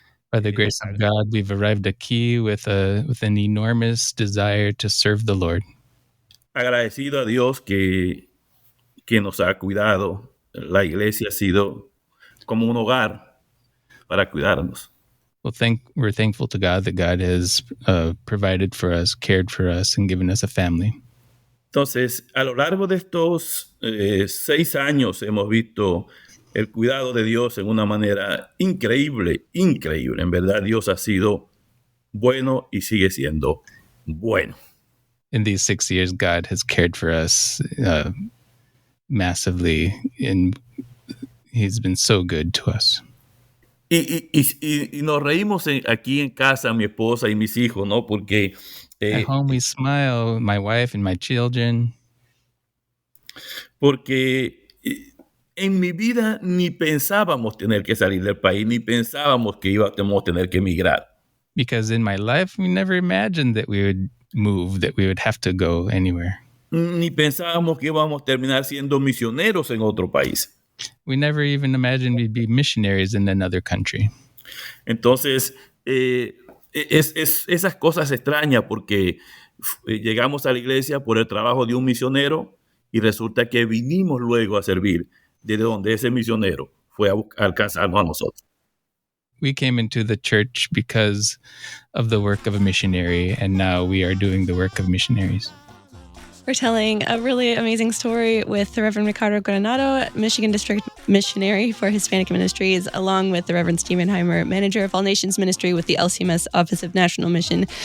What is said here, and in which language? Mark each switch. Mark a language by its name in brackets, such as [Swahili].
[English] By the grace of God, we've arrived aquí with an enormous desire to serve the Lord. [Spanish] Agradecido a Dios que nos ha cuidado. La iglesia ha sido como un hogar para cuidarnos. [English] Well, we're thankful to God that God has provided for us, cared for us, and given us a family. [Spanish] Entonces, a lo largo de estos 6 años hemos visto el cuidado de Dios en una manera increíble, increíble. En verdad, Dios ha sido bueno y sigue siendo bueno. [English] In these 6 years, God has cared for us massively, and He's been so good to us. [Spanish] Y nos reímos aquí en casa, mi esposa y mis hijos, ¿no? Porque [English] at home we smile, my wife and my children. [Spanish] Porque en mi vida ni pensábamos tener que salir del país, ni pensábamos que íbamos a tener que emigrar. [English] Because in my life, we never imagined that we would move, that we would have to go anywhere. [Spanish] Ni pensábamos que íbamos a terminar siendo misioneros en otro país. [English] We never even imagined we'd be missionaries in another country. [Spanish] Entonces, esas cosas extrañas porque llegamos a la iglesia por el trabajo de un misionero y resulta que vinimos luego a servir desde donde ese misionero fue a alcanzarnos a nosotros. [English] We came into the church because of the work of a missionary, and now we are doing the work of missionaries. We're telling a really amazing story with the Reverend Ricardo Granado, Michigan District Missionary for Hispanic Ministries, along with the Reverend Stephen Heimer, Manager of All Nations Ministry with the LCMS Office of National Mission.